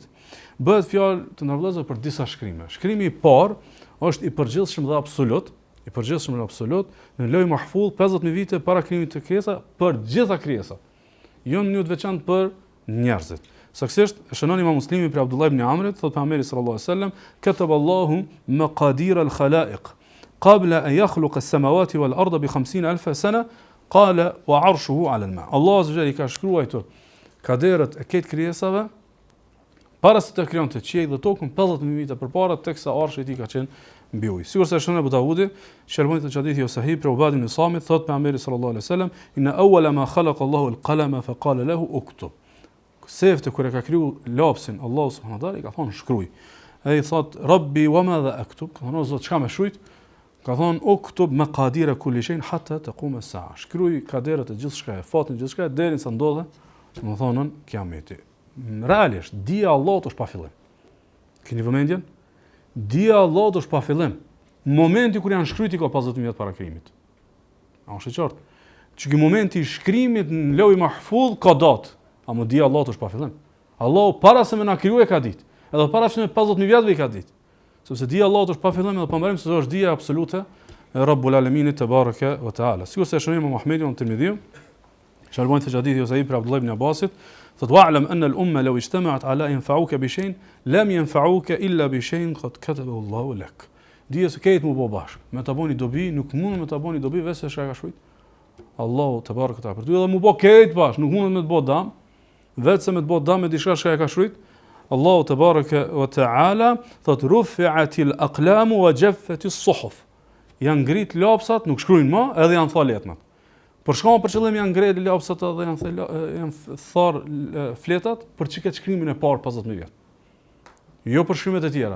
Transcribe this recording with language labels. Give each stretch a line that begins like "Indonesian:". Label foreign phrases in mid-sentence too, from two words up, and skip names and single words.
Albanian: Bëhet fjalë të ndërvëllezur për disa shkrime. Shkrimi i parë është i përgjithshëm dhe absolut, në lojë mahfull 50000 vite para krijimit të krijesa për gjitha krijesat. Jo në një të veçantë për njerëzit. Saktësisht e shënon Imam Muslimi për Abdullah ibn Amrit, thot pejgamberi
Arabic: صلى الله عليه وسلم, "كتب الله مقادير الخلائق قبل أن يخلق السماوات والأرض ب 50000 سنة قال وعرشه على الماء."
Albanian: Allahu
Arabic: عز وجل
Albanian: ka shkruar kaderët e këtë krijesave para se të krijonte qiellin dhe tokën 50000 vite përpara, teksa arshi i tij ka qenë mbi ujë. Sigurisht e shënon Abu Davudi, shërbënit të hadithi ose sahih për Ubad ibn Samit, thot pejgamberi
Arabic: صلى الله عليه وسلم, "إن أول ما خلق الله القلم فقال له اكتب."
Albanian: Sefte kur e ka kriju lapsin, Allahu
Arabic: سبحانه وتعالى
Albanian: i ka thonë shkruaj. Ai thot
Arabic: رب وماذا أكتب?
Albanian: Ka thonë Zot çka më shkruaj? Ka thonë
Arabic: اكتب مقادير كل شيء حتى تقوم الساعة.
Albanian: Shkruaj kaderat e gjithçka, fatin e gjithçka deri sa ndodhe, domethënë kiameti. Realisht dia e Allahut është pa fillim. Keni vëmendjen? Dia e Allahut është pa fillim. Momenti kur janë shkruajti ka 50000 vjet para krijimit. A është e qartë? Që ky momenti i shkrimit në lojë mahfudh ka datë. Amo dia Allahu është pa fillim. Allahu para se më na krijoi ka ditë. Edhe para se 50000 vjetëve ka ditë. Sepse dia Allahu është pa fillim edhe pa mbarim se është dia absolute e
Arabic: رب العالمين تبارك وتعالى.
Albanian: Sigurisht e shohim Muhamedi ibn Tirmidhi, sharbon te hadithi ose për Abdullah ibn Abbasit, thot
Arabic: واعلم أن الأمة لو اجتمعت على أن ينفعوك بشيء لم ينفعوك إلا بشيء قد كتبه الله لك.
Albanian: Dia se këtë më bë bashk. Me ta bëni dobi, nuk mund me ta bëni dobi vetë se ka shkruajt Allahu
Arabic: تبارك تعالى.
Albanian: Për ty edhe më bë këtë bashk, nuk mund me të bë dam. Vetë se me të bëhet dam me diçka që e ka shkruajt Allahu
Arabic: تبارك وتعالى, thot رفعت الأقلام وجفت الصحف.
Albanian: Janë ngrit lapsat, nuk shkruajnë më, edhe janë thar letrat. Për shkak për qëllim janë ngrit lapsat edhe janë thar fletat për çka shkrimin e parë 50000 vjet. Jo për shkrimet e tjera.